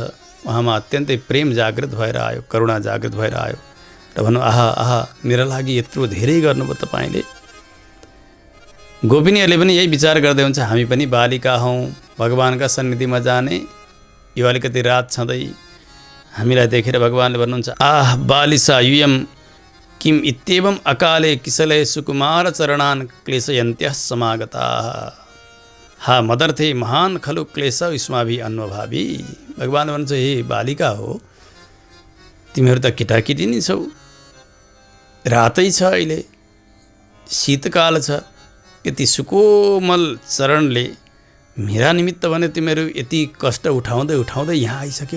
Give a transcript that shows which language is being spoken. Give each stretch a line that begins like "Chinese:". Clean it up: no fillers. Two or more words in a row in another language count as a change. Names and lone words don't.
Nepali: उहाँमा अत्यन्तै प्रेम जागृत भएर आयो, करुणा जागृत भएर आयो र भन्नु आहा आहा मेरा लागि यत्रो धेरै गर्नुभयो तपाईँले। गोपिनीहरूले पनि यही विचार गर्दै हुन्छ, हामी पनि बालिका हौँ, भगवानका सन्निधिमा जाने। यो अलिकति रात छँदै हामीलाई देखेर भगवानले भन्नुहुन्छ
Sanskrit: आह बालिसा युयम किम इत्येवम अकाले किसले सुकुमार चरणान क्लेशयन्त्यः समागताः। हा मदर्थे महान खलु क्लेश युष्माभि अन्वभावी।
Nepali: भगवानले भन्छ हे बालिका हो, तिमीहरू त केटाकेटी नै छौ, रातै छ, अहिले शीतकाल छ, यति सुकोमल चरणले मेरा निमित्त भने तिमीहरू यति कष्ट उठाउँदै उठाउँदै यहाँ आइसक्यौ।